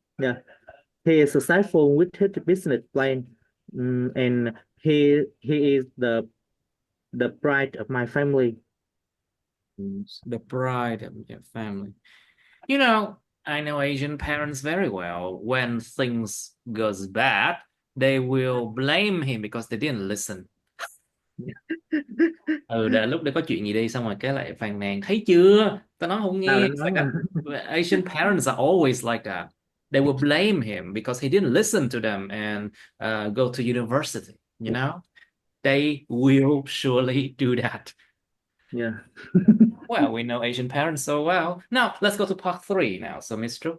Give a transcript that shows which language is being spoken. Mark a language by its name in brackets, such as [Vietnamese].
[English] yeah, he is successful with his business plan, and he is the pride of my family. The pride of your family. You know, I know Asian parents very well. When things goes bad, they will blame him because they didn't listen. [Vietnamese] Ừ, đã lúc đấy có chuyện gì đi xong rồi cái lại phàn nàn, thấy chưa, tao nói không Tao [English] It's [Vietnamese] nói [English] like [Vietnamese] mà. [English] that. Asian parents are always like that. They will blame him because he didn't listen to them and go to university, you know. They will surely do that. Yeah. Well, we know Asian parents so well. Now, let's go to part three now. So, Mr.